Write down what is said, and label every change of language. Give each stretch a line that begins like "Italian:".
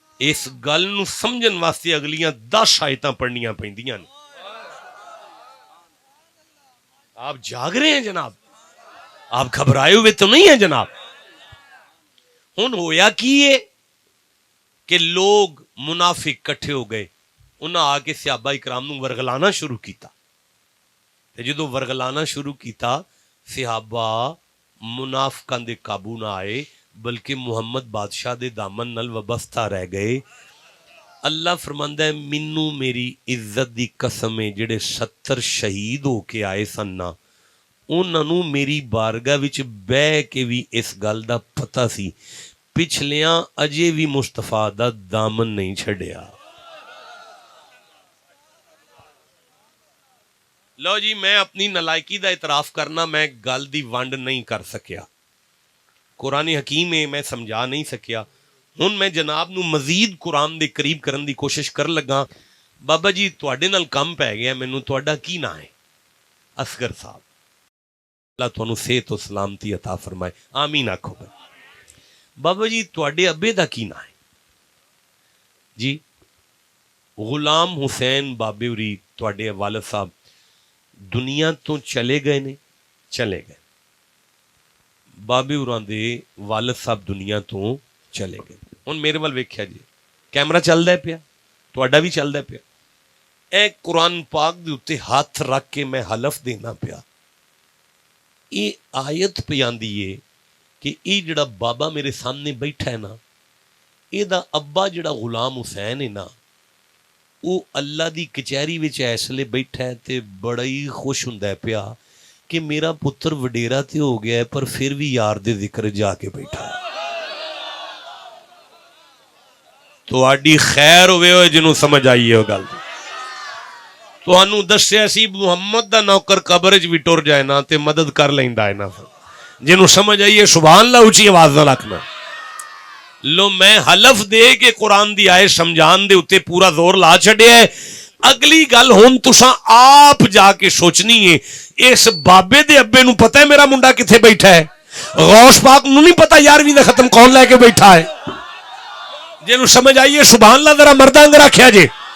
Punjabi: اس گل نو سمجھن واسطے اگلیاں 10 آیتاں پڑھنیاں پیندیاں نے.
Urdu: آپ جاگ رہے ہیں جناب؟
Punjabi: آپ گھبرائے ہوئے تو نہیں ہیں جناب؟ ہن ہویا کی ہے کہ لوگ منافق کٹھے ہو گئے، انہاں آ کے صحابہ اکرام نو ورگلانا شروع کیتا. تے جدوں ورگلانا شروع کیتا، صحابہ منافقاں دے قابو نہ آئے بلکہ محمد بادشاہ دے دامن نال وابستہ رہ گئے. اللہ فرماندا ہے مینوں میری عزت دی قسم ہے جڑے 70 شہید ہو کے آئے سن نا، انہاں نوں میری بارگاہ وچ بہ کے بھی اس گل دا پتہ سی پچھلیاں اجے بھی مصطفیٰ دا دامن نہیں چھڈیا. لو جی، میں اپنی نالائکی دا اعتراف کرنا، میں گل دی ونڈ نہیں کر سکیا. قرآن حکیم ہے، میں سمجھا نہیں سکیا. ہن میں جناب نو مزید قرآن دے قریب کرن دی کوشش کر لگا. بابا جی تواڈے نال کم پی گیا مینوں. تواڈا کی نا ہے؟ اصغر صاحب. اللہ تانوں صحت و سلامتی عطا فرمائے، آمین آکھو بھائی. بابا جی تواڈے ابے دا کی نا ہے؟ جی غلام حسین بابے ہوری تواڈے والد صاحب دنیا تو چلے گئے نے؟ چلے گئے. بابے ہوراں دے والد صاحب دنیا تو چلے گئے. ہن میرے وال ویکھیا جی، کیمرہ چلدا پیا، تواڈا بھی چلدا پیا. اے قرآن پاک دے اوتے ہاتھ رکھ کے میں حلف دینا پیا، یہ آیت پہ آندی ہے کہ یہ جڑا بابا میرے سامنے بیٹھا ہے نا، یہ دا ابا جڑا غلام حسین ہے نا، وہ اللہ دی کچہری وچ اس لیے بیٹھا ہے تے بڑا ہی خوش ہوندا ہے پیا کہ میرا پتر وڈیرا تے ہو گیا ہے پر پھر بھی یار دے ذکر جا کے بیٹھا ہے. تو آڈی خیر ہوئے ہوئے جنہوں سمجھ آئیے ہو گل. تو انہوں دسیا سی محمد دا نوکر قبر وچ بھی ٹر جائے نا تے مدد کر لیندا ہے نا. جنہوں سمجھ آئیے سبحان اللہ اونچی آواز نہ رکھنا. لو میں حلف دے کے قرآن دی آئے سمجھان دے اتے پورا زور لا چھڑیا ہے. اگلی گل ہن تساں آپ جا کے سوچنی ہے اس بابے دے ابے نو پتہ ہے میرا منڈا کتھے بیٹھا ہے؟ غوث پاک نو نہیں پتہ 11ویں دا ختم کون لے کے بیٹھا ہے؟ جنہوں سمجھ آئیے سبحان اللہ ذرا مردانگ رکھیا جے.